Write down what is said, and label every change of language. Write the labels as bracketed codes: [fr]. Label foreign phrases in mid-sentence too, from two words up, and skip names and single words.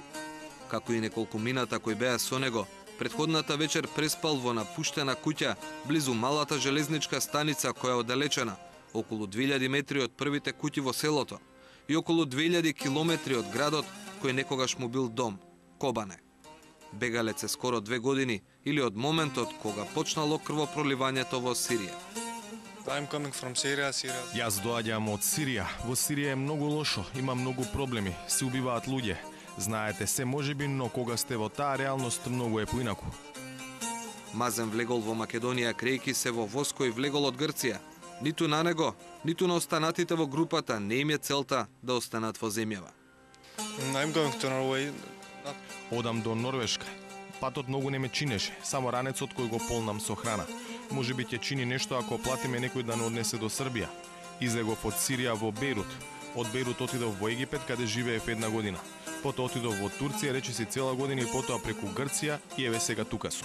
[mk] Како и неколку мината кои беа со него, претходната вечер преспал во напуштена куќа близу малата железничка станица која е оддалечена, околу 2000 метри од првите куќи во селото и околу 2000 километри од градот кој некогаш му бил дом, Кобане. Бегалец е скоро 2 години или од моментот кога почнало крвопроливањето во Сирија. [en] I'm coming from Syria. [mk] Јас доаѓам од Сирија. Во Сирија е многу лошо, има многу проблеми, се убиваат луѓе. Знаете се можеби, но кога сте во таа реалност многу е поинаку. Мазен влегол во Македонија крејки се во воз кој влегол од Грција. Ниту на него, ниту на останатите во групата не им е целта да останат во земјава. [en] I'm going to Norway. [mk] Одам до Норвешка. Патот многу не ме чинеше, само ранецот кој го полнам со храна. Можеби ќе чини нешто ако платиме некој да не однесе до Србија. Излегов од Сирија во Бејрут. Од Бејрут отидов во Египет, каде живеев 1 година. Потоа отидов во Турција, речиси цела година и потоа преку Грција и еве сега тука сум.